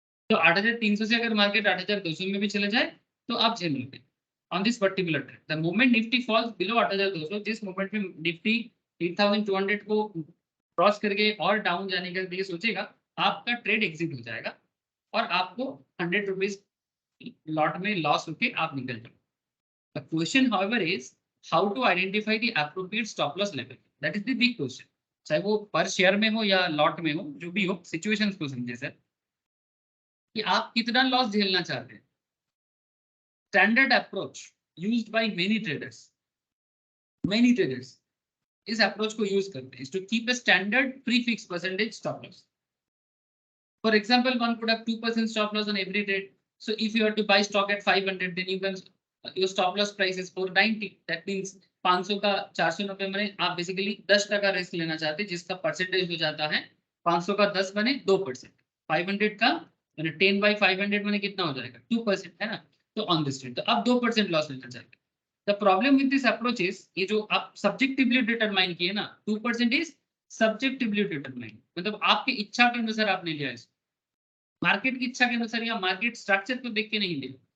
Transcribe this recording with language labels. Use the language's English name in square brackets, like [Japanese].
[Hindi] तो 8,300 से अगर मार्केट 8,200 में भी चले जाए तो आप झेल लोगे [English] On this particular trade. The moment Nifty falls below 8,200, [Hindi] जिस मोमेंट में निफ्टी 8,200 को क्रॉस करके और डाउन जाने के लिए सोचेगा, आपका ट्रेड एग्जिट हो जाएगा और आपको 100 रुपीज लॉट में लॉस होके आप निकल जाओ। [English] The question, however, is how to identify the appropriate stop loss level. That is the big question. [Hindi] चाहे वो पर शेयर में हो या लॉट में हो, जो भी हो, सिचुएशंस को समझे सर कि आप कितना लॉस झेलना चाहते हैं। [English] standard approach used by many traders [Hindi] इस अप्रोच को यूज करते हैं, [English] To keep a standard pre fix percentage stop loss. For example, one could have 2% stop loss on every trade. So if you are to buy stock at 500, then you can your stop loss price is 490. That means [Hindi] 500 का 490 बने, आप basically 10% risk लेना चाहते हैं, जिसका percentage हो जाता है 500 का 10 बने 2%, 500 का 10 by 500 बने कितना हो जाएगा 2%, है ना। तो ऑन दिस ट्रेड तो अब 2% लॉस लेना चाहिए। [English] the problem with this approach is [Hindi] ये जो आप सब्जेक्टिवली डिटरमाइन किए ना [English] 2% is subjectively determine, [Hindi] मतलब आपकी इच्छा के अनुसार आपने लिया इसको, मार्केट की इच्छा के अनुसार या मार्केट स्ट्रक्चर को देख के नहीं लिया।